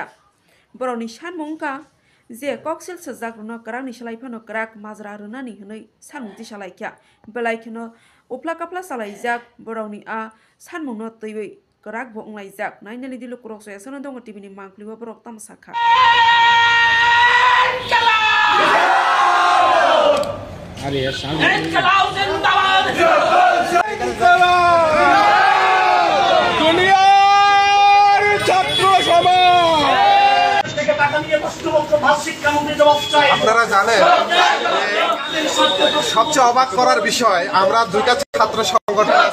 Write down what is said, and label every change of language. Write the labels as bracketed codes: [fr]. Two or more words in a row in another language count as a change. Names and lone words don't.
[trp] Boroni sanmungka je koksil sajak runo karang ni salaifano karak majra runani hnoi sanmungti salaikya. Belaikno upla kapla salaijak boroni a sanmungno toiwei karak bo onglaijak. Nainali dilu kurok so yasono dongo TV ni mangkliwa borok tamsakha. [bn] अरे দুনিয়ার ছাত্র আপনারা জানেন সবচেয়ে অবাক করার বিষয় আমরা দুইটা ছাত্র সংগঠন